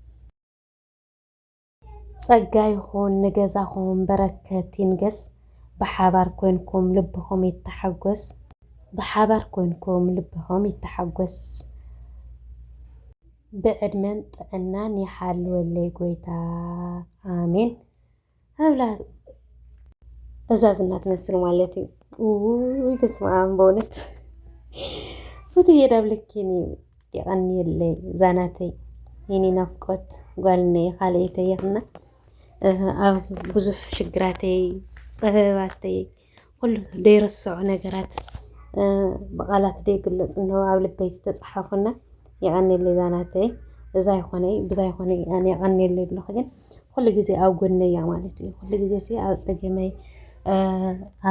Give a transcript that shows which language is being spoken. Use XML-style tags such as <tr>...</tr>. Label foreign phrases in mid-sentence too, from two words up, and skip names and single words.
<ti>ፀጋ ይኹን ንገዛኹም በረከት ይንገስ ብሓባር ኮይንኩም ልብኹም ይተሓጎስ ብሓባር ኮይንኩም ልብኹም ይተሓጎስ ብዕድመን ጥዕናን ይሓልወለይ ጎይታ ኣሜን ኣብላ እዛዝና ትመስል ማለት እዩ</ti> <gez>በስመ አብ</gez> <ti>በእውነት ፉትዬ ዳብልኪኒ ይቀኒየለይ ዛናተይ የኔ ናፍቆት ጓልነይ ካልአተይ ይኽና ኣብ ብዙሕ ሽግራተይ ፀበባተይ ኩሉ ደይረስዑ ነገራት ብቃላት ደይግለፁ እንሆ ኣብ ልበይ ዝተፅሓፉና ይቀኒየለይ ዛናተይ እዛ ይኾነይ ብዛ ይኾነይ ኣነ ይቀኒየለይ ኣለኹ ግን ኩሉ ግዜ ኣብ ጎነይ እያ ማለት እዩ ኩሉ ግዜ ኣብ ፀገመይ ኣብ</ti>